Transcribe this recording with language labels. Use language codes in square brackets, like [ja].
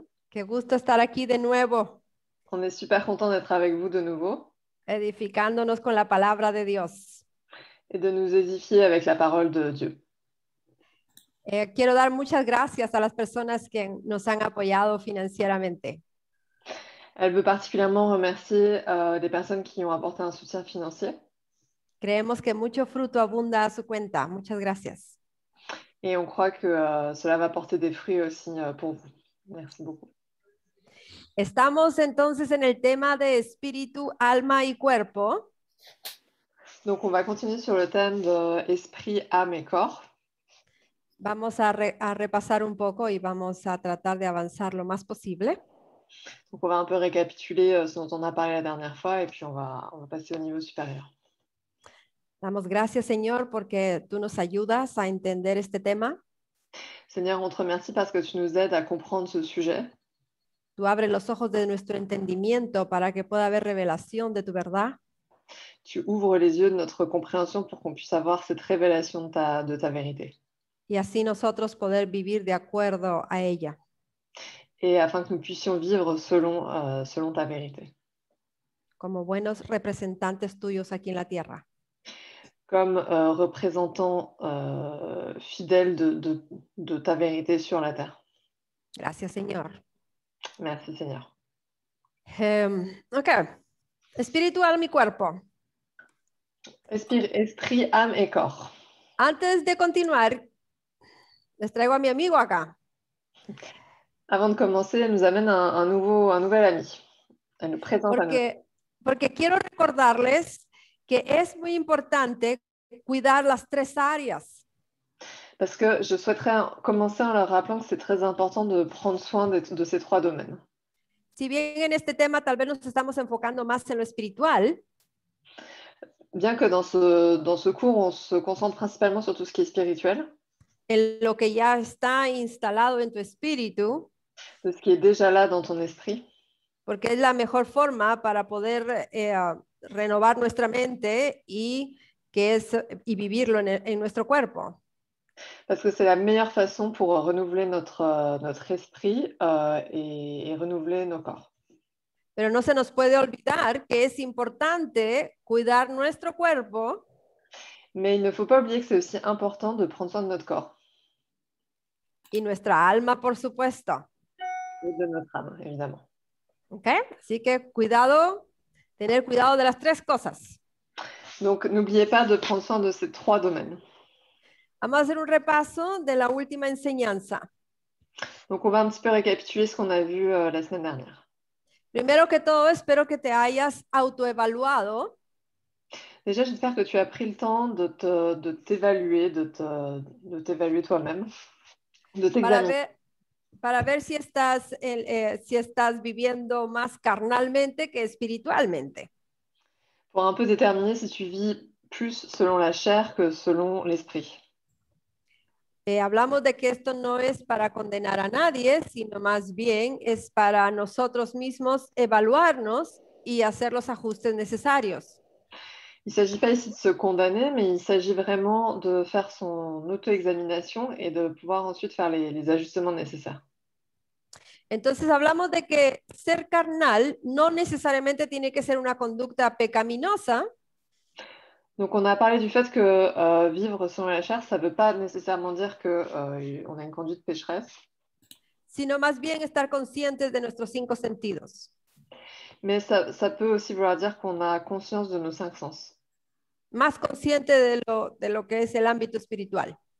[es] Qué gusto estar aquí de nuevo. [fr] On est super content d'être avec vous de nouveau. [es] Edificándonos con la palabra de Dios. [fr] Et de nous édifier avec la parole de Dieu. [es] Quiero dar muchas gracias a las personas que nos han apoyado financieramente. [fr] Elle veut particulièrement remercier des personnes qui ont apporté un soutien financier. [es] Creemos que mucho fruto abunda a su cuenta. Muchas gracias. [fr] Et on croit que cela va porter des fruits aussi pour vous. Merci beaucoup. [es] Estamos entonces en el tema de espíritu, alma y cuerpo. [fr] Donc on va continuer sur le thème de esprit, âme et corps. [es] Vamos a repasar un poco y vamos a tratar de avanzar lo más posible. [fr] Donc on va un peu récapituler ce dont on a parlé la dernière fois et puis on va passer au niveau supérieur. [es] Damos gracias, Señor, porque tú nos ayudas a entender este tema. [fr] Seigneur, on te remercie parce que tu nous aides à comprendre ce sujet. [es] Tú abres los ojos de nuestro entendimiento para que pueda haber revelación de tu verdad. [fr] Tu ouvres les yeux de notre compréhension pour qu'on puisse avoir cette révélation de ta vérité. [es] Y así nosotros poder vivir de acuerdo a ella. [fr] Et afin que nous puissions vivre selon ta vérité. [es] Como buenos representantes tuyos aquí en la tierra. [fr] Comme représentants fidèles de ta vérité sur la terre. [es] Gracias, Señor. [fr] Merci, Seigneur. [es] Ok. Espíritu, alma y cuerpo. [fr] Esprit, âme et corps. [es] Antes de continuar, les traigo a mi amigo acá. [fr] Avant de commencer, elle nous amène un nouvel ami. Elle nous présente à nous. [es] Porque quiero recordarles que es muy importante cuidar las tres áreas. [fr] Parce que je souhaiterais commencer en leur rappelant que c'est très important de prendre soin de ces trois domaines. [es] Si bien en este tema tal vez nos estamos enfocando más en lo espiritual, [fr] bien que dans ce cours, on se concentre principalement sur tout ce qui est spirituel, [es] en lo que ya está instalado en tu espíritu, [fr] de ce qui est déjà là dans ton esprit, [es] porque es la mejor forma para poder renovar nuestra mente y vivirlo en nuestro cuerpo. [fr] Parce que c'est la meilleure façon pour renouveler notre esprit et renouveler nos corps. [es] Pero no se nos puede olvidar que es importante cuidar nuestro cuerpo. [fr] Mais il ne faut pas oublier que c'est aussi important de prendre soin de notre corps. [es] Y nuestra alma, por supuesto. [fr] Et de notre âme, évidemment. [es] ¿Ok? Así que tener cuidado de las tres cosas. [fr] Donc, n'oubliez pas de prendre soin de ces trois domaines. [es] Vamos a hacer un repaso de la última enseñanza. [fr] Donc, on va un petit peu récapituler ce qu'on a vu la semaine dernière. [es] Primero que todo, espero que te hayas autoevaluado [fr] Déjà, j'espère que tu as pris le temps de t'évaluer, de t'évaluer toi-même, de [es] para [fr] t'examiner. [es] ver, para ver si estás viviendo más carnalmente que espiritualmente. [fr] Pour un peu déterminer si tu vis plus selon la chair que selon l'esprit. [es] Hablamos de que esto no es para condenar a nadie, sino más bien es para nosotros mismos evaluarnos y hacer los ajustes necesarios. [fr] Il ne s'agit pas ici de se condamner, mais il s'agit vraiment de faire son auto-examination et de pouvoir ensuite faire les ajustements nécessaires. [es] Entonces hablamos de que ser carnal no necesariamente tiene que ser una conducta pecaminosa, [fr] Donc, on a parlé du fait que vivre selon la chair, ça ne veut pas nécessairement dire qu'on a une conduite pécheresse, [es] sino más bien estar conscientes de nuestros 5 sentidos. [fr] mais ça peut aussi vouloir dire qu'on a conscience de nos 5 sens. [es] Más consciente de lo que es el ámbito espiritual.